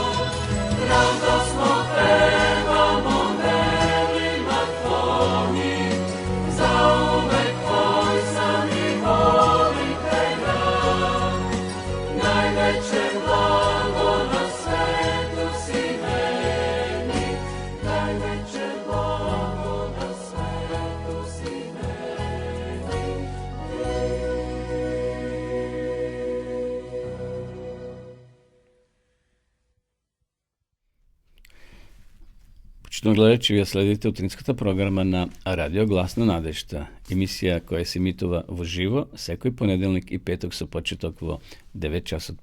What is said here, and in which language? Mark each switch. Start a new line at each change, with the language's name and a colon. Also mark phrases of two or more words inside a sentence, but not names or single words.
Serbian: Radosno pevamo delima tvojim, zauvek tvoj sam i volim te ja. Najveće blago na svetu si meni, najveće blago na svetu si meni.
Macedonian: Почитано гледачи, вие следите утринската програма на Радио Гласна надежта, емисија која се емитува во живо секој понеделник и петок со почеток во 9 часот.